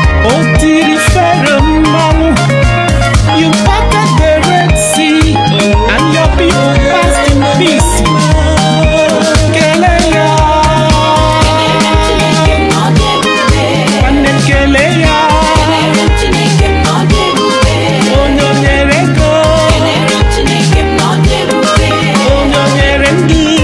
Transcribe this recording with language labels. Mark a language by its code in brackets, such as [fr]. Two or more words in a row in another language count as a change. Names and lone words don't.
[ig] O tiri Fero mmanwụ. [en] You parted the Red Sea and your people passed in peace. [ig] Kele ya. Nwanne m kele ya. Onye o nyere ego. Onye o nyere ndụ.